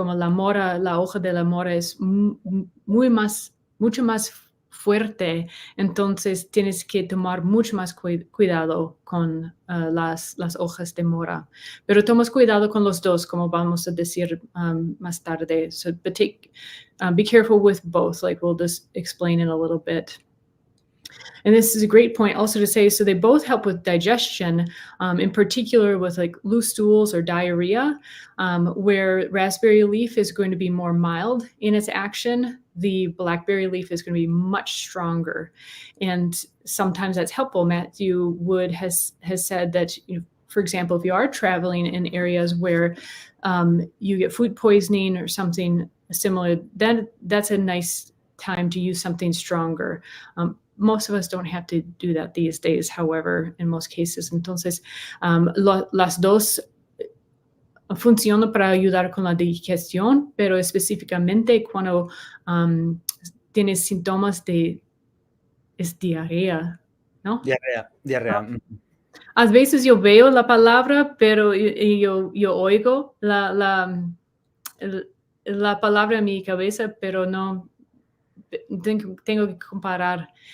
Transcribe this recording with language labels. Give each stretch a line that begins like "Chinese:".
Spanish: Como la mora, la hoja de la mora es mucho más fuerte, entonces tienes que tomar mucho más cuidado con las hojas de mora. Pero tomas cuidado con los dos, como vamos a decir más tarde.
English: So, but be careful with both, like we'll just explain in a little bit. And this is a great point also to say, so they both help with digestion, in particular with like loose stools or diarrhea, where raspberry leaf is going to be more mild in its action. The blackberry leaf is going to be much stronger. And sometimes that's helpful. Matthew Wood has said that for example, if you are traveling in areas where you get food poisoning or something similar, then that's a nice time to use something stronger. Most of us don't have to do that these days, however, in most cases.
Spanish: Entonces, las dos funcionan para ayudar con la digestión, pero específicamente cuando tienes síntomas de diarrea, ¿no? Diarrea. A veces yo veo la palabra, pero yo oigo la palabra en mi cabeza, pero no tengo que comparar.